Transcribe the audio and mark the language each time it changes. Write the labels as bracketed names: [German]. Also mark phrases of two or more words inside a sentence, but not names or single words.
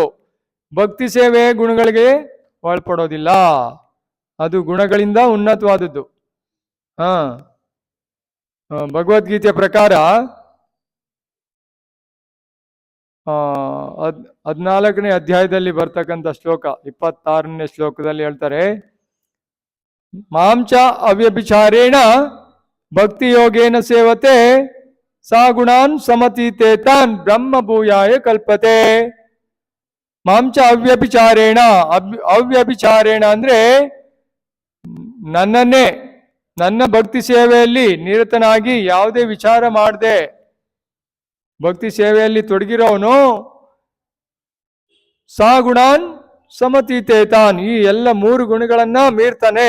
[Kannada] ಭಕ್ತಿ ಸೇವೆ ಗುಣಗಳಿಗೆ ಒಳಪಡೋದಿಲ್ಲ, ಅದು ಗುಣಗಳಿಂದ ಉನ್ನತವಾದದ್ದು. ಭಗವದ್ಗೀತೆಯ ಪ್ರಕಾರ 14ನೇ ಅಧ್ಯಾಯದಲ್ಲಿ ಬರ್ತಕ್ಕಂಥ ಶ್ಲೋಕ 26ನೇ ಶ್ಲೋಕದಲ್ಲಿ ಹೇಳ್ತಾರೆ, [Sanskrit] ಮಾಂಚ ಅವ್ಯಭಿಚಾರೇಣ ಭಕ್ತಿ ಯೋಗೇನ ಸೇವತೆ ಸಾ ಗುಣಾನ್ ಸಮತೀತೆ ತಾನ್ ಬ್ರಹ್ಮ ಭೂಯಾಯ ಕಲ್ಪತೆ. ಮಾಂಚ ಅವ್ಯಭಿಚಾರೇಣ, [Kannada] ಅವ್ಯಭಿಚಾರೇಣ ಅಂದ್ರೆ ನನ್ನ ಭಕ್ತಿ ಸೇವೆಯಲ್ಲಿ ನಿರತನಾಗಿ ಯಾವುದೇ ವಿಚಾರ ಮಾಡದೆ ಭಕ್ತಿ ಸೇವೆಯಲ್ಲಿ ತೊಡಗಿರೋನು [Sanskrit] ಸಾ ಗುಣಾನ್ ಸಮತೀತೆ ತಾನ್, [Kannada] ಈ ಎಲ್ಲ 3 ಗುಣಗಳನ್ನ ಮೀರ್ತಾನೆ.